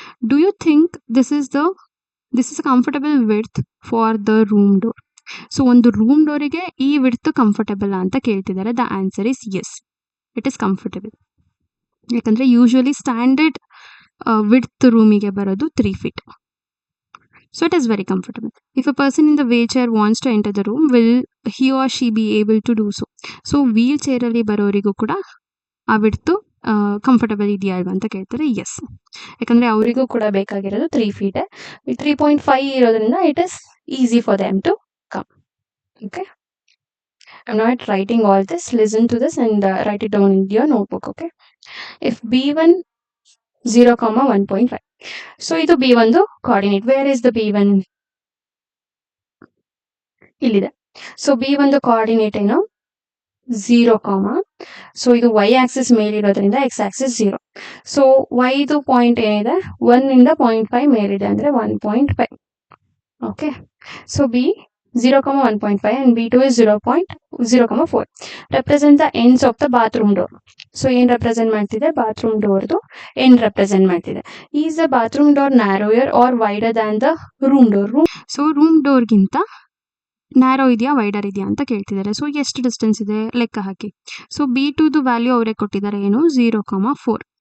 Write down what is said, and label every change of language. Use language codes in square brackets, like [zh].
[en] Do you think this is comfortable width for the room door? [kn] So ಒಂದು room ಡೋರಿಗೆ ಈ width comfortable ಅಂತ ಕೇಳ್ತಿದ್ದಾರೆ. [en] The answer is yes, it is comfortable. [kn] ಯಾಕಂದರೆ usually standard width ರೂಮಿಗೆ ಬರೋದು 3 feet. [en] So it is very comfortable. If a person in the wheelchair wants to enter the room, will he or she be able to do so? [kn] So wheel chair ಅಲ್ಲಿ ಬರೋರಿಗೂ ಕೂಡ ಆ width comfortable ಇದೆಯಾ ಅಲ್ವಾ ಅಂತ ಕೇಳ್ತಾರೆ. S, ಯಾಕಂದರೆ ಅವರಿಗೂ ಕೂಡ ಬೇಕಾಗಿರೋದು 3 feet. 3.5 ಇರೋದ್ರಿಂದ [en] It is easy for them to come. Okay, I am not writing all this, listen to this and write it down in your notebook. Okay, if B1 0, 1.5. [kn] So ಇದು B1 coordinate. [en] Where is the B1? [kn] ಇಲ್ಲಿದೆ. So B1 coordinate ಏನು 0, so ಇದು y Axis ಮೇಲಿರೋದ್ರಿಂದ x Axis 0. So yದು point ಏನಿದೆ 1 ಇಂದ 0.5 ಮೇಲಿದೆ ಅಂದರೆ 1.5. [en] Okay, so B 0, 1.5 and B2 is 0.04. Represent the ends of the bathroom door. [kn] So ಏನು represent ಮಾಡ್ತಿದೆ, bathroom ಡೋರ್ದು end represent ಮಾಡ್ತಿದೆ. [en] Is the bathroom door narrower or wider than the room door? [kn] So room ಡೋರ್ಗಿಂತ narrow ಇದೆಯಾ wider ಇದೆಯಾ ಅಂತ ಕೇಳ್ತಿದ್ದಾರೆ. So ಎಷ್ಟು distance ಇದೆ ಲೆಕ್ಕ ಹಾಕಿ. ಸೊ B2ದು ವ್ಯಾಲ್ಯೂ ಅವರೇ ಕೊಟ್ಟಿದ್ದಾರೆ ಏನು 0, 4.